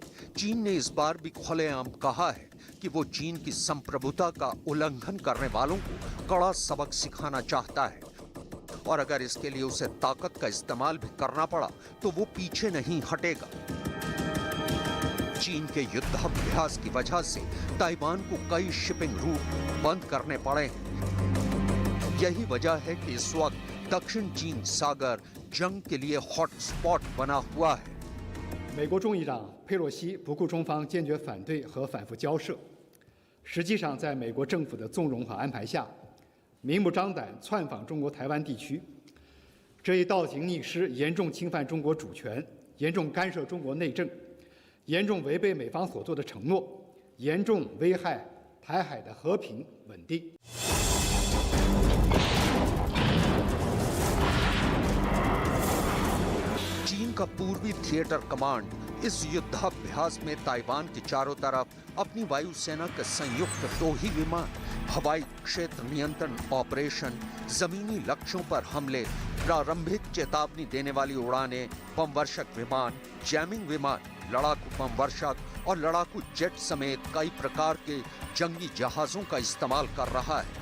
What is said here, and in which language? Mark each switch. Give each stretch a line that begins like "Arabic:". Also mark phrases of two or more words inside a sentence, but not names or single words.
Hindi: चीन ने इस बार भी खुलेआम कहा है कि वो चीन की संप्रभुता का उल्लंघन करने वालों को कड़ा सबक सिखाना चाहता है और अगर इसके लिए उसे ताकत का इस्तेमाल भी करना पड़ा तो वो पीछे नहीं हटेगा। चीन के युद्धाभ्यास की वजह से ताइवान को कई
English: shipping route
Hindi: बंद करने पड़े हैं। यही वजह है कि इस वक्त दक्षिण चीन सागर जंग के लिए हॉटस्पॉट बना हुआ है।
Chinese: 美国众议长佩洛西不顾中方坚决反对和反复交涉，实际上在美国政府的纵容和安排下，明目张胆窜访中国台湾地区，这一倒行逆施，严重侵犯中国主权，严重干涉中国内政，严重违背美方所做的承诺，严重危害台海的和平稳定。
Hindi: चीन का पूर्वी
English: theater command
Hindi: इस युद्धाभ्यास में ताइवान के चारों तरफ अपनी वायुसेना के संयुक्त 2 ही विमान, हवाई क्षेत्र नियंत्रण ऑपरेशन, जमीनी लक्ष्यों पर हमले, प्रारंभिक चेतावनी देने वाली उड़ानें, बमवर्षक विमान, जैमिंग विमान, लड़ाकू बमवर्षक और लड़ाकू जेट समेत कई प्रकार के जंगी जहाजों का इस्तेमाल कर रहा है।